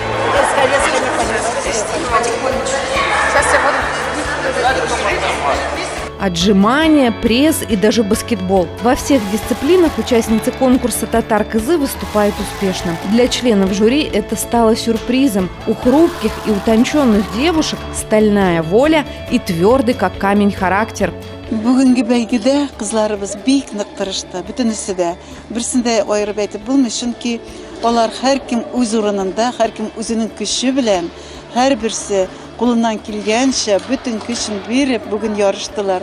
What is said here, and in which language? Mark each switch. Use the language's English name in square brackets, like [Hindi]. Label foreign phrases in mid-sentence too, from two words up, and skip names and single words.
[Russian] Отжимания, пресс и даже баскетбол. Во всех дисциплинах участницы конкурса «Татар-Кызы» выступают успешно. Для членов жюри это стало сюрпризом. У хрупких и утонченных девушек стальная воля и твердый, как камень, характер. [Tatar] Бүгінгі бәйгедә кызларыбыз бик нык тырышты, бөтенесе дә. Берсендә аерып әйтеп булмый, чөнки алар һәркем үз урынында, һәркем үзенең көче белән, һәрберсе кулыннан килгәнчә бөтен көчен биреп бүген ярыштылар.